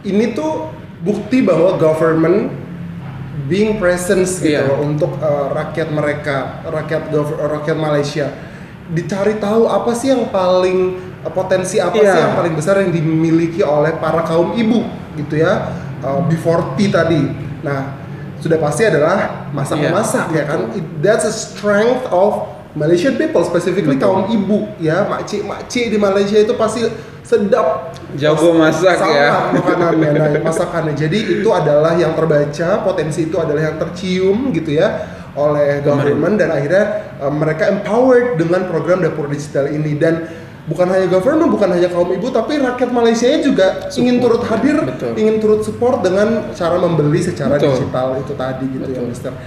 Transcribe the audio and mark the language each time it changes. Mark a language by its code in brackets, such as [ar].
[id] Ini tuh bukti bahwa [en] government being presence [id] gitu untuk rakyat mereka, rakyat Malaysia. Dicari tahu apa sih yang paling potensi apa sih yang paling besar yang dimiliki oleh para kaum ibu gitu ya. B40 tadi. Nah, sudah pasti adalah masak-masak ya kan. [en] That's a strength of Malaysian people, specifically [id] kaum ibu ya. Makcik di Malaysia itu pasti sedap, jago masak ya makanannya, masakannya. Jadi itu adalah yang terbaca, potensi itu adalah yang tercium gitu ya oleh government, dan akhirnya mereka empowered dengan program dapur digital ini. Dan bukan hanya government, bukan hanya kaum ibu, tapi rakyat Malaysia juga ingin turut hadir, ingin turut support dengan cara membeli secara digital itu tadi gitu ya, Mister.